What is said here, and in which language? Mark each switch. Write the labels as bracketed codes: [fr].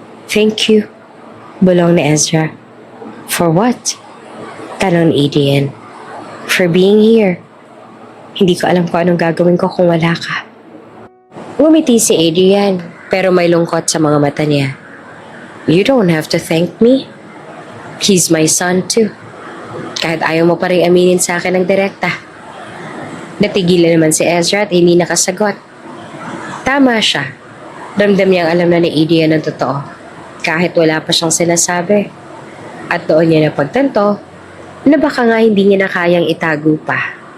[en] Thank you, [tl] bulong ni Ezra. [en] For what? [tl] Tanong ni Adrian. [en] For being here. [tl] Hindi ko alam kung anong gagawin ko kung wala ka. Ngumiti si Adrian, pero may lungkot sa mga mata niya. [en] You don't have to thank me. He's my son too. [tl] Kahit ayaw mo pa rin aminin sa akin ng direkta. Natigilan naman si Ezra at hindi nakasagot. Tama siya. Ramdam niyang alam na ni Adrian ang totoo. Kahit wala pa siyang sinasabi. At doon niya napagtanto na baka nga hindi niya na kayang itago pa.